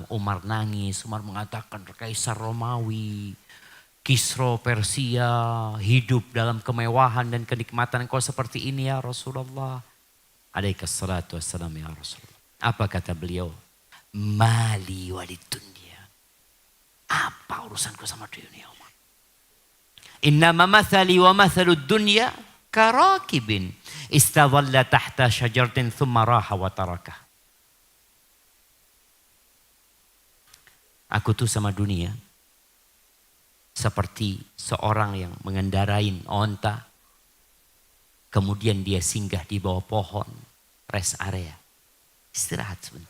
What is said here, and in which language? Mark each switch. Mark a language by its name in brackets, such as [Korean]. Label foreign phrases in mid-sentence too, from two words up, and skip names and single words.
[Indonesian] Umar nangis, Umar mengatakan Kaisar Romawi, Kisra Persia hidup dalam kemewahan dan kenikmatan, kau seperti ini ya Rasulullah. [Arabic] عليه الصلاة والسلام يا رسول الله. [Indonesian] Apa kata beliau? [Arabic] ما لي وللدنيا. [Indonesian] Apa urusanku sama dunia Umar? [Arabic] إنما مثلي ومثل الدنيا كراكب استظل تحت شجرة ثم راح وتركها. [Indonesian] Aku tuh sama dunia seperti seorang yang mengendarain onta, kemudian dia singgah di bawah pohon, [English] rest area, [Indonesian] istirahat sebentar.